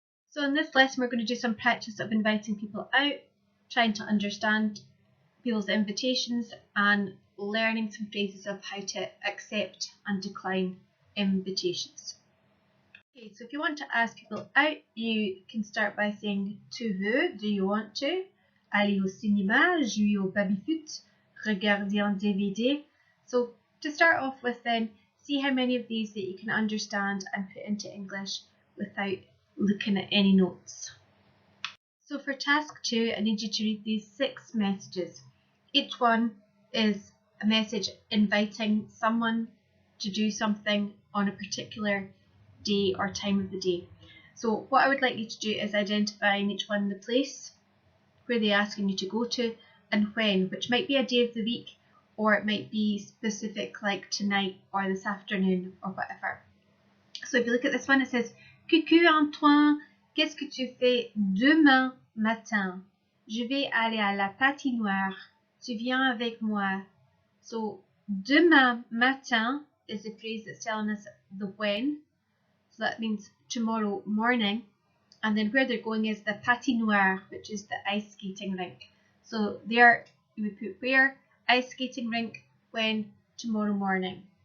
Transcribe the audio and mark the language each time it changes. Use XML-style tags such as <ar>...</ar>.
<en>So in this lesson we're going to do some practice of inviting people out, trying to understand people's invitations and learning some phrases of how to accept and decline invitations. Okay, so if you want to ask people out, you can start by saying</en> <fr>tu veux,</fr> <en>do you want to?</en> <fr>Aller au cinéma, jouer au baby-foot, regarder un DVD.</fr> <en>So to start off with then, see how many of these that you can understand and put into English without looking at any notes. So for task 2, I need you to read these 6 messages. Each one is a message inviting someone to do something on a particular day or time of the day. So what I would like you to do is identify in each one the place where they're asking you to go to and when, which might be a day of the week or it might be specific like tonight or this afternoon or whatever. So if you look at this one, it says</en> <fr>Coucou Antoine, qu'est-ce que tu fais demain matin? Je vais aller à la patinoire. Tu viens avec moi.</fr> <en>So</en> <fr>demain matin</fr> <en>is a phrase that's telling us the when. So that means tomorrow morning. And then where they're going is the patinoire, which is the ice skating rink. So there you would put where, ice skating rink, when, tomorrow morning.</en>